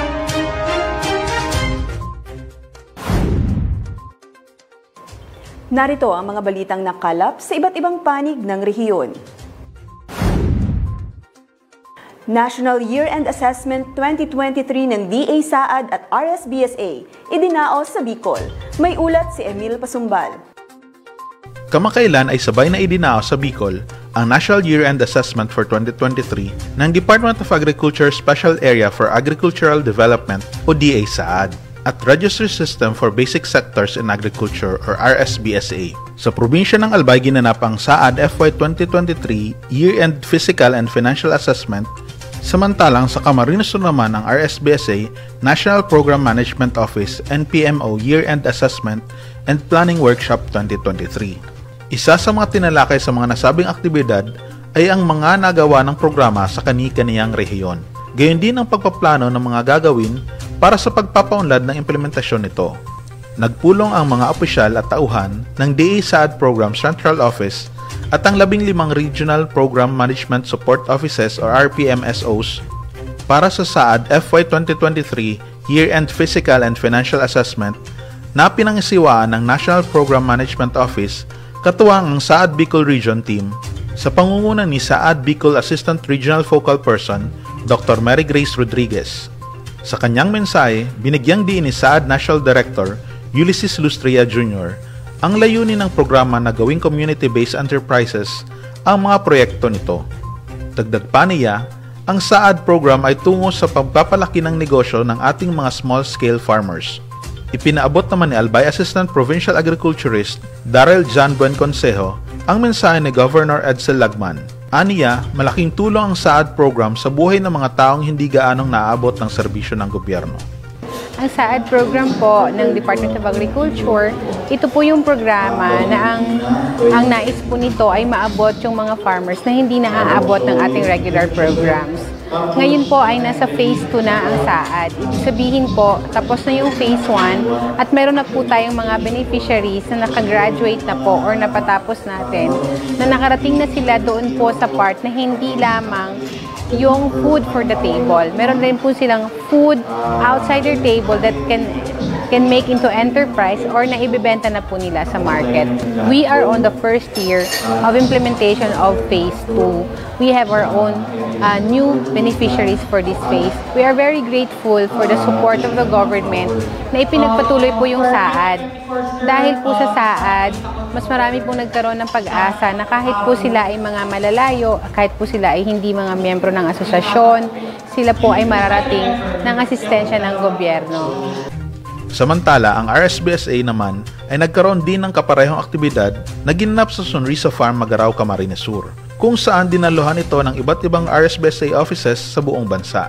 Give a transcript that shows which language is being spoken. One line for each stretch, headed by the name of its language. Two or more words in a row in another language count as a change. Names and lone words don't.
Filipino: Narito ang mga balitang nakalap sa iba't ibang panig ng rehiyon. National Year-End Assessment 2023 ng DA-SAAD at RSBSA idinaos sa Bicol. May ulat si Emil Pasumbal. Kamakailan ay sabay na idinaos sa Bicol ang National Year-End Assessment for 2023 ng Department of Agriculture Special Area for Agricultural Development o DA-SAAD at Registry System for Basic Sectors in Agriculture or RSBSA. Sa probinsya ng Albay ginanap ang SAAD FY 2023 Year-End Physical and Financial Assessment, samantalang sa Camarines Sur naman ang RSBSA National Program Management Office NPMO Year-End Assessment and Planning Workshop 2023. Isa sa mga tinalakay sa mga nasabing aktibidad ay ang mga nagawa ng programa sa kani-kaniyang rehiyon. Gayon din ang pagpaplano ng mga gagawin para sa pagpapaunlad ng implementasyon nito. Nagpulong ang mga opisyal at tauhan ng DA-SAAD Program Central Office at ang 15 Regional Program Management Support Offices or RPMSOs para sa SAAD FY 2023 Year-End Physical and Financial Assessment na pinangisiwaan ng National Program Management Office katuwang ang SAAD Bicol Region Team sa pangunguna ni SAAD Bicol Assistant Regional Focal Person Dr. Mary Grace Rodriguez. Sa kanyang mensahe, binigyang diin ni SAAD National Director Ulysses Lustria Jr. ang layunin ng programa na gawing
English: community-based enterprises
Filipino: ang mga proyekto nito. Dagdag pa niya, ang SAAD program ay tungo sa pagpapalaki ng negosyo ng ating mga
English: small-scale farmers.
Filipino: Ipinaabot naman ni Albay Assistant Provincial Agriculturist Darrell John Buen Consejo ang mensahe ni Governor Edsel Lagman. Aniya, malaking tulong ang SAAD program sa buhay ng mga taong hindi gaanong naaabot ng serbisyo ng gobyerno. Ang SAAD program po ng Department of Agriculture, ito po yung programa na ang nais po nito ay maabot yung mga farmers na hindi naaabot ng ating
English: regular programs.
Filipino: Ngayon po ay nasa phase 2 na ang SAAD. Ibig sabihin po, tapos na yung phase 1 at meron na po tayong mga beneficiaries na nakagraduate na po or napatapos natin na nakarating na sila doon po sa part na hindi lamang yung
English: food for the table.
Filipino: Meron rin po silang
English: food outside their table that can make into enterprise
Filipino: or na ibebenta na po nila sa market.
English: We are on the first year of implementation of phase 2. We have our own new beneficiaries for this phase. We are very grateful for the support of the government
Filipino: na ipinagpatuloy po yung SAAD. Dahil po sa SAAD, mas marami pong nagkaroon ng pag-asa na kahit po sila ay mga malalayo, kahit po sila ay hindi mga miyembro ng asosasyon, sila po ay mararating ng asistensya ng gobyerno. Samantala, ang RSBSA naman ay nagkaroon din ng kaparehong aktibidad na ginanap sa Sonrisa Farm, Magarao, Camarines Sur, kung saan dinaluhan ito ng iba't ibang RSBSA offices sa buong bansa.